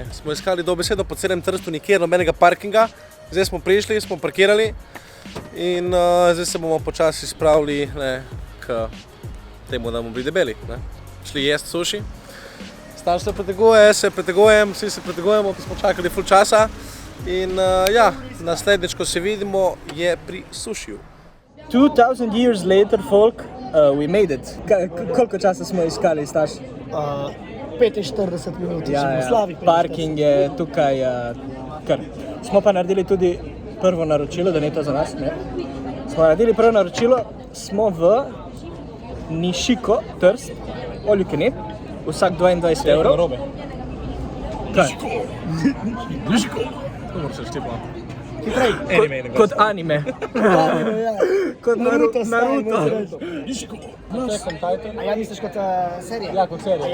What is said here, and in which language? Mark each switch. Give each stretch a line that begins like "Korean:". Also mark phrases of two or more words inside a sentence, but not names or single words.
Slovenian: Smo iskali dobesedno po celem Trstu, nikjer nobenega parkinga. Zdaj smo prišli, smo parkirali in zdaj se bomo počasi spravili k temu, da bomo bili debeli. Šli jest suši. Staš se preteguje, jaz se pretegujem, vsi se pretegujemo, ki smo čakali ful časa. In ja, naslednjič, ko se vidimo, je pri sušiju.
English: 2000 years later, folk, we made it.
Slovenian: Koliko časa smo iskali, Staš? 45 minut, slabih 45. Parking je tukaj kar. Smo pa naredili tudi prvo naročilo, da ni to za nas, ne? Smo naredili prvo naročilo, smo v Nishiko, Trst,
English: all you can eat,
Slovenian: vsak 22 evrov. Kaj? Nishiko! To moraš reči tipo. Kot anime. Kot Naruto. Nishiko! A ja misliš kot serija? Ja, kot serija.